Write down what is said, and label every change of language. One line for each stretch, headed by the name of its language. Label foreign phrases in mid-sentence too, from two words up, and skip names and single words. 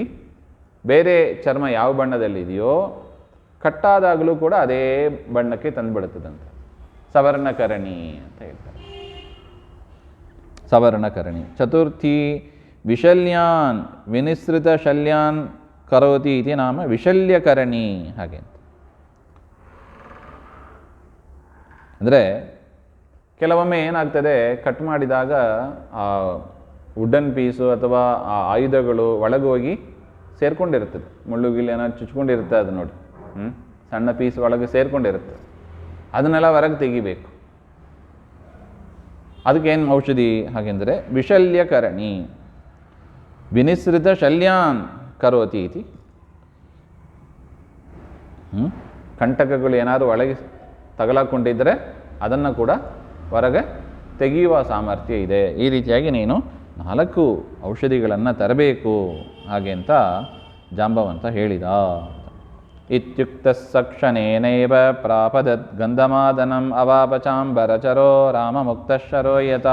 Kannada: ಬೇರೆ ಚರ್ಮ ಯಾವ ಬಣ್ಣದಲ್ಲಿದೆಯೋ ಕಟ್ಟಾದಾಗಲೂ ಕೂಡ ಅದೇ ಬಣ್ಣಕ್ಕೆ ತಂದುಬಿಡುತ್ತದಂತೆ. ಸವರ್ಣಕರಣಿ ಅಂತ ಹೇಳ್ತಾರೆ. ಸವರ್ಣಕರಣಿ.
Sanskrit: ಚತುರ್ಥಿ ವಿಶಲ್ಯಾನ್ ವಿನಿಸೃತ ಶಲ್ಯಾನ್ ಕರೋತಿ ಇತಿ ನಾಮ ವಿಶಲ್ಯಕರಣಿ
Kannada: ಹಾಗೆ ಅಂತ. ಅಂದರೆ ಕೆಲವೊಮ್ಮೆ ಏನಾಗ್ತದೆ, ಕಟ್ ಮಾಡಿದಾಗ ಆ
English: wooden piece
Kannada: ಅಥವಾ ಆ ಆಯುಧಗಳು ಒಳಗೋಗಿ ಸೇರ್ಕೊಂಡಿರುತ್ತದೆ. ಮುಳ್ಳುಗಿಲ್ಲಿ ಏನಾದ್ರು ಚುಚ್ಕೊಂಡಿರುತ್ತೆ ಅದು ನೋಡಿ, ಸಣ್ಣ ಪೀಸ್ ಒಳಗೆ ಸೇರ್ಕೊಂಡಿರುತ್ತೆ. ಅದನ್ನೆಲ್ಲ ಹೊರಗೆ ತೆಗಿಬೇಕು. ಅದಕ್ಕೇನು ಔಷಧಿ ಹಾಗೆಂದರೆ ವಿಶಲ್ಯಕರಣಿ.
Sanskrit: ವಿನಿಸೃತ ಶಲ್ಯಾನ್ ಕರೋತಿ ಇತಿ.
Kannada: ಕಂಟಕಗಳು ಏನಾದರೂ ಒಳಗೆ ತಗಲಾಕೊಂಡಿದ್ದರೆ ಅದನ್ನು ಕೂಡ ಹೊರಗೆ ತೆಗೆಯುವ ಸಾಮರ್ಥ್ಯ ಇದೆ. ಈ ರೀತಿಯಾಗಿ ನೀನು 4 ಔಷಧಿಗಳನ್ನು ತರಬೇಕು ಹಾಗೆ ಅಂತ ಜಾಂಬವಂತ ಹೇಳಿದ.
Sanskrit: ಇತ್ಯುಕ್ತ ಸಕ್ಷಣೇನೈವ ಪ್ರಾಪದತ್ ಗಂಧಮಾದನಂ ಅವಾಪಚಾಂಬರಚರೋ ರಾಮ ಮುಕ್ತಶರೋ ಯತ.